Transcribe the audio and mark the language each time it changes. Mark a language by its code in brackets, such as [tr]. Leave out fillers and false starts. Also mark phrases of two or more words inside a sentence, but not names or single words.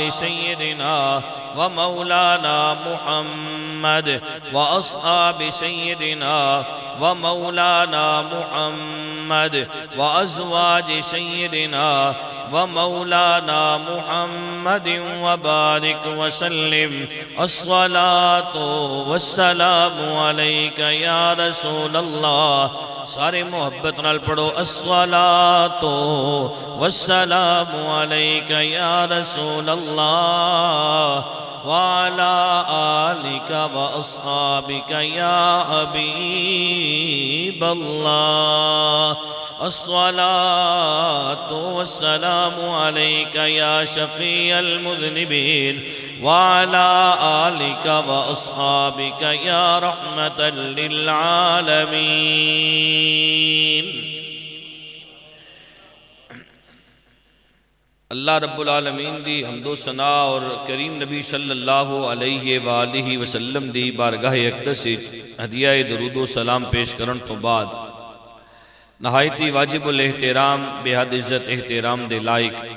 [ar] سيدنا ومولانا محمد وأصحاب سيدنا ومولانا محمد وأزواج سيدنا ومولانا محمد وبارك وسلم الصلاة والسلام عليك يا رسول الله [pa] سارے محبت نال پڑھو [ar] الصلاة والسلام عليك يا رسول الله وعلى آلك وأصحابك يا حبيب الله الصلاة والسلام عليك يا شفيع المذنبين وعلى آلك وأصحابك يا رحمة [pa] للعالمين [ar] اللہ رب العالمین [pa] دی حمد و ثنا اور کریم نبی [ar] صلی اللہ علیہ وآلہ وسلم [pa] دی بارگاہ اقدس ہدیہ درود و سلام پیش کرن تو بعد نہایتی واجب الاحترام بے حد عزت احترام دے لائق